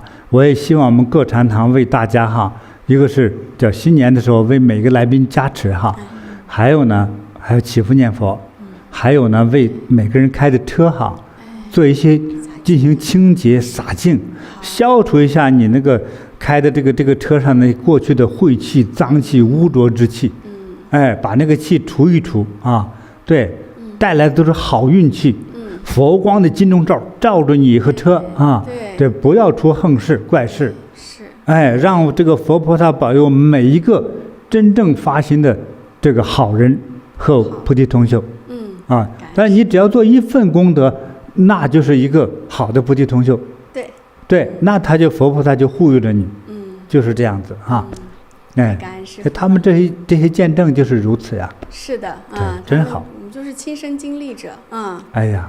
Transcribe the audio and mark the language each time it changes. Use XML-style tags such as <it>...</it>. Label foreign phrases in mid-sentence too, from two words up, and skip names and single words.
<zh>我也希望我們各禪堂為大家哈，一個是叫新年的時候為每個來賓加持哈，還有呢，還有祈福念佛，還有呢，為每個人開的車哈，做一些進行清潔灑淨，消除一下你那個開的這個車上的過去的晦氣、髒氣、污濁之氣，哎，把那個氣除一除啊，對，帶來的都是好運氣。佛光的金鐘罩照着你和車啊，對，不要出橫事怪事，是，哎，讓這個佛菩薩保佑每一個真正發心的這個好人和菩提同修，啊，但你只要做一份功德，那就是一個好的菩提同修，對，那他就佛菩薩就護佑着你，就是這樣子啊，哎，他們這些見證就是如此呀，是的，啊，真好，我們就是親身經歷者，啊，哎呀。</zh>